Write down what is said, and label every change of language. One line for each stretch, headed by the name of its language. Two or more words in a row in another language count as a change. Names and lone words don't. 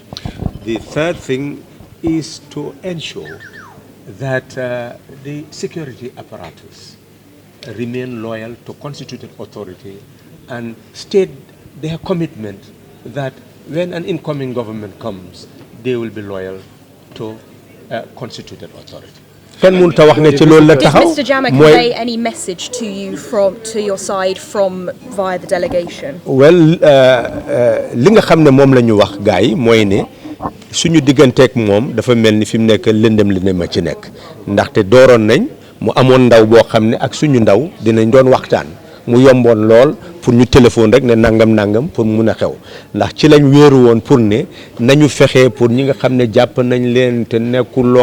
English: The third thing is to ensure that the security apparatus remain loyal to constituted authority and state their commitment that when an incoming government comes, they will be loyal to constituted authority. Did Mr. Jammeh convey any message to you to your side via the delegation? Well,
Wolof: li nga xam ne moom la ñu wax gars yi mooy ne suñu digganteeg moom dafa mel ni fi mu nekk lëndëm a ci nekk ndaxte dooroon nañ mu amoon ndaw boo xam ne ak suñu ndaw dinañ doon waxtaan mu yomboon lool pour ñu téléphone rek ne nangam pour mun a xew ndax ci lañ wéeru woon pour ne nañu fexe pour ñi nga xam ne jàpp nañ leen te nekkul loo